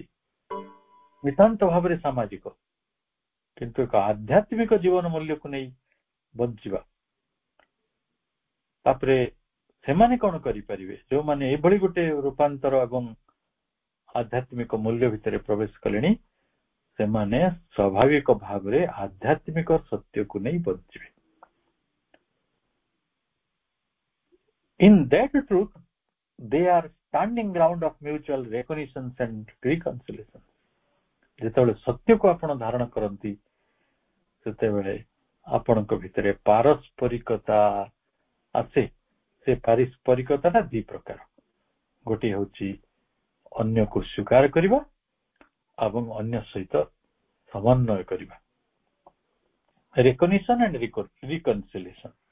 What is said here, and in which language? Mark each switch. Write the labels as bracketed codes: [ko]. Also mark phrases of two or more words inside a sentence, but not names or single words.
[or] ନିତାନ୍ତ ଭାବରେ ସାମାଜିକ, କିନ୍ତୁ ଏକ ଆଧ୍ୟାତ୍ମିକ ଜୀବନ ମୂଲ୍ୟକୁ ନେଇ ବଞ୍ଚିବା। ତାପରେ ସେମାନେ କଣ କରିପାରିବେ? ଯୋଉମାନେ ଏଭଳି ଗୋଟେ ରୂପାନ୍ତର ଏବଂ ଆଧ୍ୟାତ୍ମିକ ମୂଲ୍ୟ ଭିତରେ ପ୍ରବେଶ କଲେଣି, ସେମାନେ ସ୍ୱାଭାବିକ ଭାବରେ ଆଧ୍ୟାତ୍ମିକ ସତ୍ୟକୁ ନେଇ ବଞ୍ଚିବେ। [en] In that truth, they are standing ground of mutual recognition and reconciliation. [or] ଯେତେବେଳେ ସତ୍ୟକୁ ଆପଣ ଧାରଣ କରନ୍ତି, ସେତେବେଳେ ଆପଣଙ୍କ ଭିତରେ ପାରସ୍ପରିକତା ଆସେ। ସେ ପାରସ୍ପରିକତାଟା ଦି ପ୍ରକାର। ଗୋଟିଏ ହେଉଛି ଅନ୍ୟକୁ ସ୍ୱୀକାର କରିବା ଏବଂ ଅନ୍ୟ ସହିତ ସମନ୍ୱୟ କରିବା, [en] recognition and reconciliation.